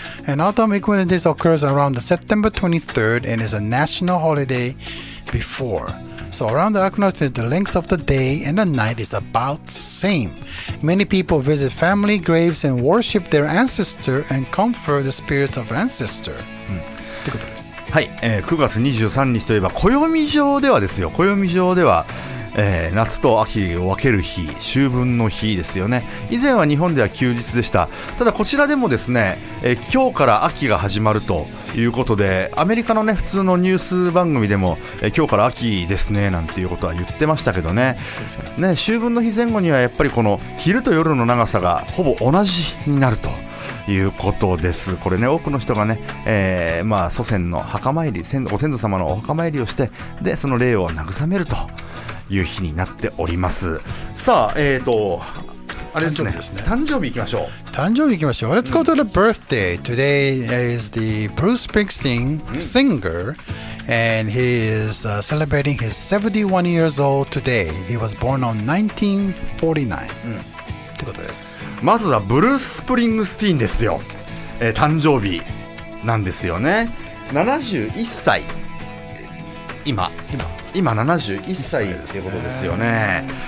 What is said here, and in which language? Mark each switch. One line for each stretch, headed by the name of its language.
English: And Autumn Equinox Day occurs around the September 23rd and is a national holiday before.So around the equinox, the length of the day and the night is about the same. Many people visit family graves and worship their ancestor and comfort the spirits of ancestor.
Japanese: ということです。はい、9月23日といえば暦上ではですよ。暦上では、夏と秋を分ける日、秋分の日ですよね。以前は日本では休日でした。ただこちらでもですね、今日から秋が始まるということで、アメリカのね普通のニュース番組でも、今日から秋ですねなんていうことは言ってましたけどね。ね、秋分の日前後にはやっぱりこの昼と夜の長さがほぼ同じになるということです。これね、多くの人がね、祖先の墓参り、ご先祖様のお墓参りをして、でその霊を慰めるという日になっております。さあ、あれですね、誕生日いきましょう。誕生日いきましょう。
English: Let's go to the birthday. Today is the Bruce Springsteen singer, and he is celebrating his 71 years old today. He was born on 1949.
Japanese: ということです。まずはブルース・スプリングスティーンですよ。誕生日なんですよね。 71歳。今71歳っていうことですよね。